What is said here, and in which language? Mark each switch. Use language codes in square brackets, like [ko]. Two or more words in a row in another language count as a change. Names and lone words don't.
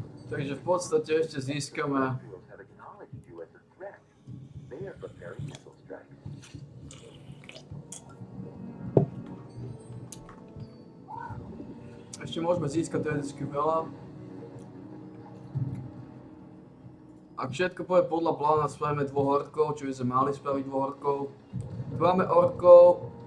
[sk] Takže v podstate ešte získame [en] Fields have acknowledged you as a threat. They are preparing missile strikes. [sk] ešte môžeme získať teoreticky veľa. Ak všetko pôjde podľa plána, spravíme 2 orkov, čo by sme mali spraviť 2 orkov. Tu máme orkov.